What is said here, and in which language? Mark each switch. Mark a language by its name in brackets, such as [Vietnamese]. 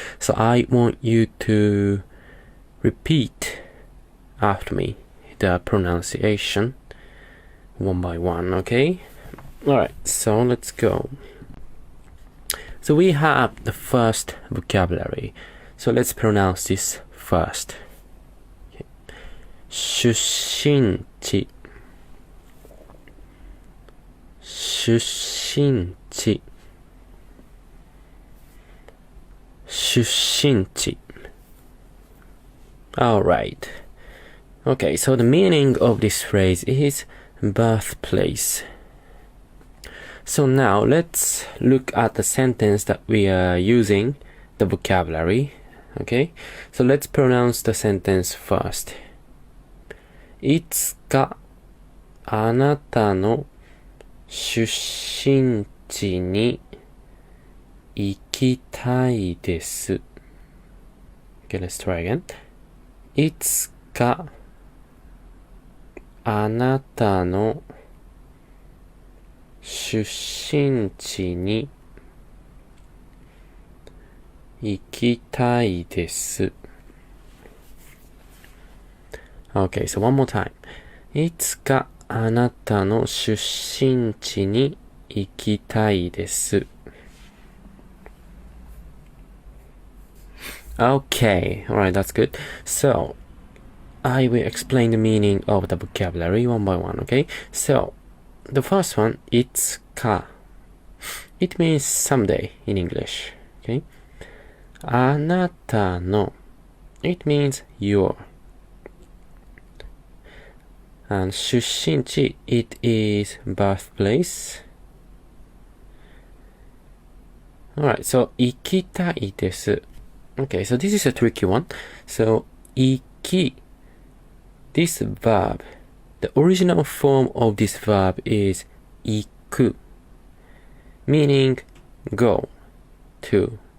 [English] So I want you to repeat after me the pronunciation one by one, okay? Alright, so let's go. So we have the first vocabulary. So let's pronounce this first. Okay. [Japanese] 出身地出身地出身地 [English] Alright. Okay, so the meaning of this phrase is birthplace. So now let's look at the sentence that we are using, the vocabulary. Okay, so let's pronounce the sentence first. [Japanese] いつかあなたの出身地に行きたいです。 [English] Okay, let's try again. [Japanese] いつかあなたの出身地に行きたいです。 [English] Okay, so one more time. [Japanese] いつかあなたの出身地に行きたいです。 [English] Okay, alright, that's good. So, I will explain the meaning of the vocabulary one by one, okay? So, the first one, [Japanese] いつか. [English] It means someday in English, okay? [Japanese] あなたの. [English] It means your. And [Japanese] 出身地, [English] it is birthplace. Alright, so [Japanese] 行きたいです. [English] Okay, so this is a tricky one. So, [Japanese] 行き. [English] This verb, the original form of this verb is [Japanese] 行く, [English] meaning go, to.